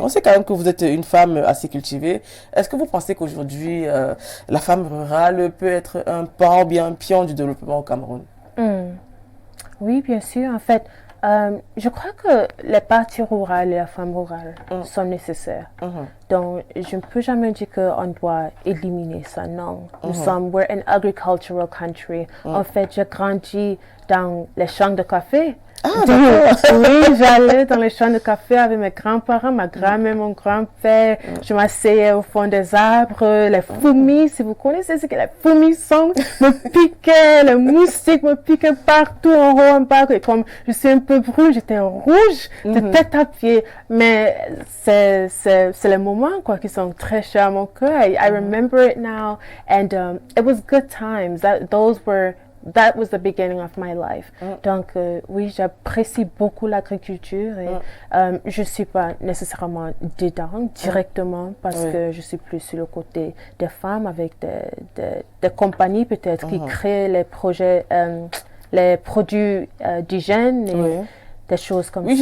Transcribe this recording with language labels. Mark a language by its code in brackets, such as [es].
[fr] On sait quand même que vous êtes une femme assez cultivée. Est-ce que vous pensez qu'aujourd'hui, la femme rurale peut être un pan ou bien un pion du développement au Cameroun? Oui, bien sûr. En fait, je crois que les parties rurales et la femme rurale sont nécessaires. Donc, je ne peux jamais dire qu'on doit éliminer ça. Non. [en] We're an agricultural country. [fr] En fait, j'ai grandi dans les champs de café. Oui, j'allais dans les champs de café avec mes grands-parents, ma grand-mère, mon grand-père. Je m'asseyais au fond des arbres. Les fourmis, si vous connaissez ce que les fourmis sont, me piquaient, les moustiques me piquaient partout, en haut, en bas. Et comme je suis un peu brune, j'étais rouge de tête à pied. Mais c'est les moments qui sont très chers à mon cœur. [en] I remember it now. And it was good times. That was the beginning of my life. [fr] Donc, oui, j'apprécie beaucoup l'agriculture et je ne suis pas nécessairement dedans directement parce que je suis plus sur le côté des femmes avec des compagnies peut-être qui créent les projets, les produits d'hygiène et des choses comme ça.